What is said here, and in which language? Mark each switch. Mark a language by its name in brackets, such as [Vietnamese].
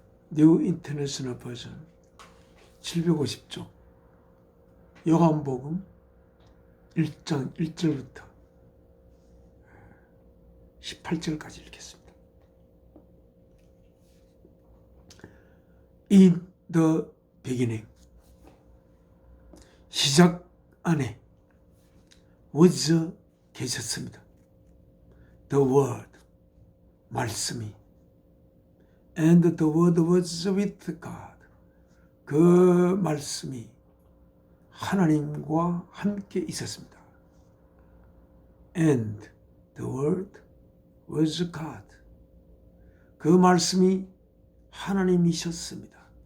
[Korean] 뉴 인터내셔널 버전 750쪽 요한복음 1장 1절부터 18절까지 읽겠습니다. [English] In the beginning, [Korean] 시작 안에 [English] was [Korean] 계셨습니다. [English] The word, [Korean] 말씀이. [English] And the word was with God. [Korean] 그 말씀이 하나님과 함께 있었습니다. [English] And the word was God. [Korean] 그 말씀이 하나님이셨습니다.